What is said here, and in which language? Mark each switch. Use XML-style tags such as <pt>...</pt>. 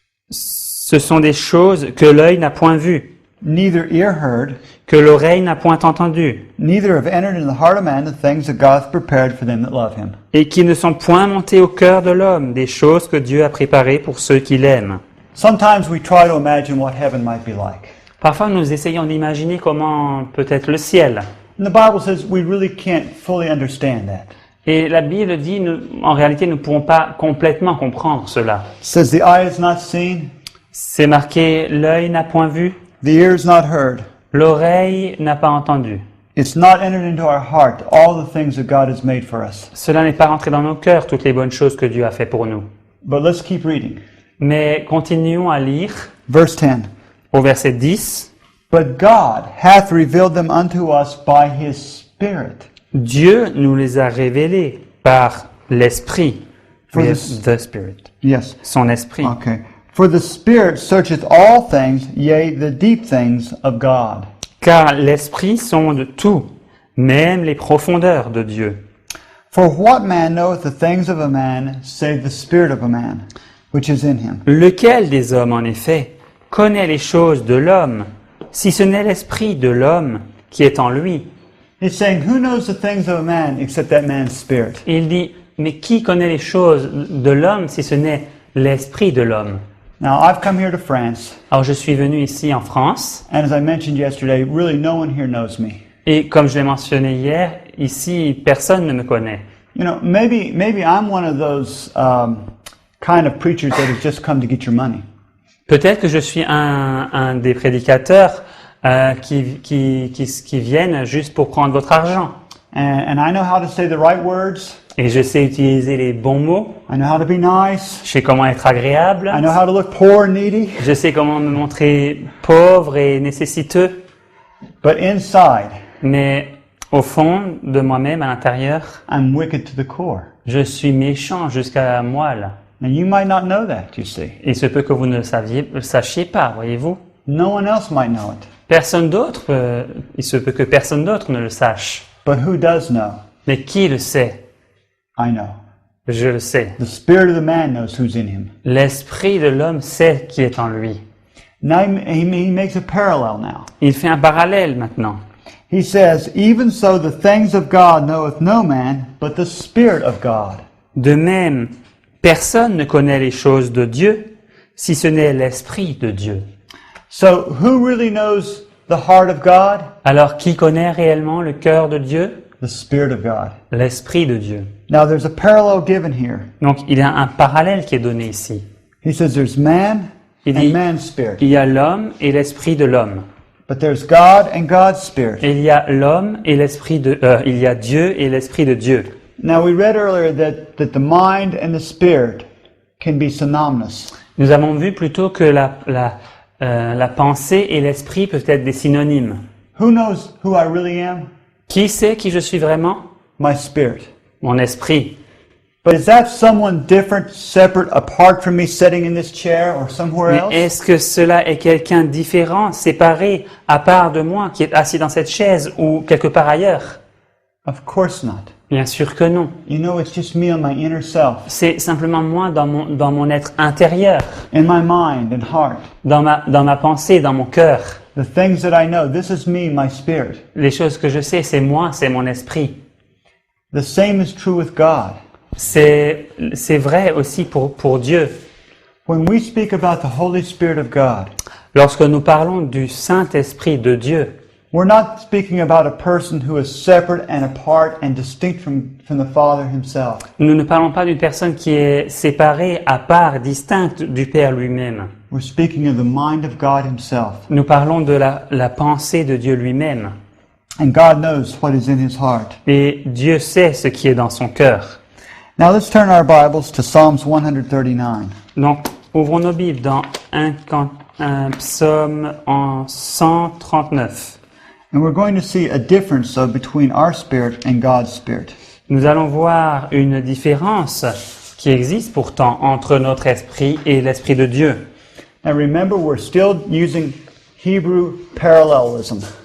<fr>Ce sont des choses que l'œil n'a point vues,</fr> <en>neither ear heard,</en> <fr>que l'oreille n'a point entendues,</fr> <en>neither have entered into the heart of man the things that God hath prepared for them that love him.</en> <fr>et qui ne sont point montées au cœur de l'homme, des choses que Dieu a préparées pour ceux qui l'aiment.</fr> <en>Sometimes we try to imagine what heaven might be like.</en> <fr>Parfois, nous essayons d'imaginer comment peut être le ciel.</fr> <en>And the Bible says we really can't fully understand that.</en> <fr>Et la Bible dit, en réalité, nous ne pouvons pas complètement comprendre cela.</fr> <en>It says the eye has not seen,</en> <fr>C'est marqué, l'œil n'a point vu,</fr> <en>the ear has not heard.</en> <fr>l'oreille n'a pas entendu.</fr> <en>It's not entered into our heart all the things that God has made for us.</en> <fr>Cela n'est pas rentré dans nos cœurs, toutes les bonnes choses que Dieu a fait pour nous.</fr> <en>But let's keep reading.</en> <fr>Mais continuons à lire</fr> <en>Verse 10.</en> <fr>au verset 10.</fr> <en>But God hath revealed them unto us by his Spirit.</en> <fr>Dieu nous les a révélés par l'Esprit.</fr> <en>For Yes, the Spirit. Yes.</en> <fr>Son Esprit.</fr> <en>Okay. For the Spirit searcheth all things, yea, the deep things of God.</en> <fr>Car l'Esprit sonde tout, même les profondeurs de Dieu.</fr> <en>For what man knoweth the things of a man, save the Spirit of a man, which is in him?</en> <fr>Lequel des hommes, en effet, connaît les choses de l'homme, si ce n'est l'Esprit de l'homme qui est en lui?</fr> <en>He's saying, who knows the things of a man except that man's spirit?</en> <fr>Et il dit, mais qui connaît les choses de l'homme si ce n'est l'Esprit de l'homme?</fr> <en>Now, I've come here to France,</en> <fr>Alors je suis venu ici en France,</fr> <en>and as I mentioned yesterday, really no one here knows me.</en> <fr>et comme je l'ai mentionné hier, ici personne ne me connaît.</fr> <en>You know, maybe I'm one of those kind of preachers that has just come to get your money.</en> <fr>Peut-être que je suis un des prédicateurs qui viennent juste pour prendre votre argent.</fr> <en>And I know how to say the right words.</en> <fr>Et je sais utiliser les bons mots,</fr> <en>I know how to be nice.</en> <fr>je sais comment être agréable,</fr> <en>I know how to look poor and needy.</en> <fr>je sais comment me montrer pauvre et nécessiteux,</fr> <en>But inside,</en> <fr>mais au fond de moi-même, à l'intérieur,</fr> <en>I'm wicked to the core.</en> <fr>je suis méchant jusqu'à la moelle.</fr> <en>Now, you might not know that, you see.</en> <fr>Il se peut que vous ne le sachiez pas, voyez-vous.</fr> <en>No one else might know it.</en> <fr>Personne d'autre, il se peut que personne d'autre ne le sache.</fr> <en>But who does know?</en> <fr>Mais qui le sait?</fr> <en>I know.</en> <fr>Je le sais.</fr> <en>The spirit of the man knows who's in him.</en> <fr>L'esprit de l'homme sait qui est en lui.</fr> <en>Now he makes a parallel now.</en> <fr>Il fait un parallèle maintenant.</fr> <en>He says, even so the things of God knoweth no man, but the Spirit of God.</en> <fr>De même, personne ne connaît les choses de Dieu, si ce n'est l'Esprit de Dieu.</fr> <en>So who really knows the heart of God?</en> <fr>Alors, qui connaît réellement le cœur de Dieu?</fr> <en>The Spirit of God.</en> <fr>L'Esprit de Dieu.</fr> <en>Now there's a parallel given here.</en> <fr>Donc, il y a un parallèle qui est donné ici.</fr> <en>He says there's man</en> <fr>Il</fr> <en>and</en> <fr>dit,</fr> <en>man's spirit.</en> <fr>il y a l'homme et l'Esprit de l'homme.</fr> <en>But there's God and God's spirit.</en> <fr>Et il y a l'homme et l'Esprit de... il y a Dieu et l'Esprit de Dieu.</fr> <en>Now we read earlier that the mind and the spirit can be synonymous.</en> <fr>Nous avons vu plutôt que la pensée et l'esprit peuvent être des synonymes.</fr> <en>Who knows who I really am?</en> <fr>Qui sait qui je suis vraiment?</fr> <en>My spirit.</en> <fr>Mon esprit.</fr> <en>But is that someone different, separate, apart from me sitting in this chair or somewhere</en> <fr>Mais</fr> <en>else?</en> <fr>est-ce que cela est quelqu'un différent, séparé, à part de moi, qui est assis dans cette chaise ou quelque part ailleurs?</fr> <en>Of course not.</en> <fr>Bien sûr que non.</fr> <en>You know, it's just me on my inner self,</en> <fr>C'est simplement moi dans mon être intérieur,</fr> <en>in my mind and heart.</en> <fr>dans ma pensée, dans mon cœur.</fr> <en>The things that I know, this is me, my spirit.</en> <fr>Les choses que je sais, c'est moi, c'est mon esprit.</fr> <en>The same is true with God.</en> <fr>C'est vrai aussi pour Dieu.</fr> <en>When we speak about the Holy Spirit of God,</en> <fr>Lorsque nous parlons du Saint-Esprit de Dieu,</fr> <en>we're not speaking about a person who is separate and apart and distinct from the Father himself.</en> <fr>nous ne parlons pas d'une personne qui est séparée, à part, distincte du Père lui-même.</fr> <en>We're speaking of the mind of God himself.</en> <fr>Nous parlons de la pensée de Dieu lui-même.</fr> <en>And God knows what is in his heart.</en> <fr>Et Dieu sait ce qui est dans son cœur.</fr> <en>Now let's turn our Bibles to Psalms 139.</en> <fr>Donc, ouvrons nos Bibles dans un psaume en 139.</fr> <en>And we're going to see a difference between our spirit and God's spirit.</en> <fr>Nous allons voir une différence qui existe pourtant entre notre esprit et l'esprit de Dieu.</fr> <en>And remember, we're still using Hebrew parallelism.</en>